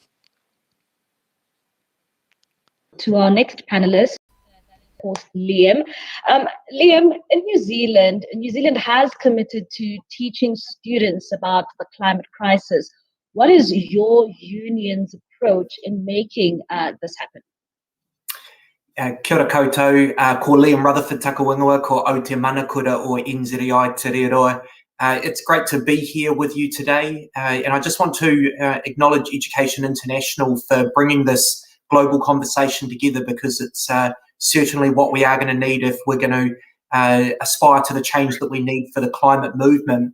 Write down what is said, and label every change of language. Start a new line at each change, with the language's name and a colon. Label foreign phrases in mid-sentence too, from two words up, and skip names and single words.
English: To our next panelist, of course, Liam. Liam, in New Zealand has committed to teaching students about the climate crisis. What is your union's approach in making this happen?
Māori: Kia ora koutou, ko Liam Rutherford Takawingawa, ko Aotearoa or NZI Te Reroa.
English: It's great to be here with you today, and I just want to acknowledge Education International for bringing this global conversation together, because it's certainly what we are going to need if we're going to aspire to the change that we need for the climate movement.